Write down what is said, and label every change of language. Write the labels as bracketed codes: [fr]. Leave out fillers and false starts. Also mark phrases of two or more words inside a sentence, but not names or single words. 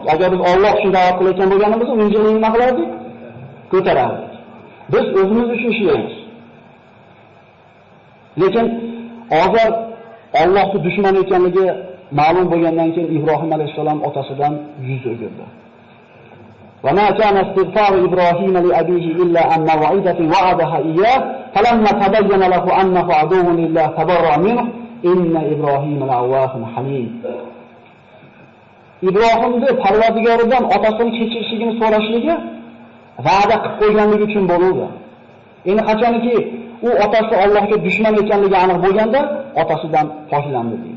[uz] Agar biz Alloh uchun da'vat qilayotgan bo'lganimizda, unchalik nima qilardik? Ko'tarardik. Biz o'zimiz uchun ishlaymiz. Lekin hozir Allohning dushman ekanligi ma'lum bo'lgandan keyin Ibraghim alayhissalom otasidan yuz o'girdi. [ar] وما كان استغفار إبراهيم لأبيه إلا عن موعدة وعدها إياه فلما تبين له أنه عدو لله تبرأ منه إن إبراهيم لأواه حليم. [uz] Ibrohimni Parvardigoridan otasini kechirishligini so'rashligi va'da qilib qo'yganligi uchun bo'ldi. Endi qachonki u otasi Allohga dushman ekanligi aniq bo'lganda otasidan poklandi deydi.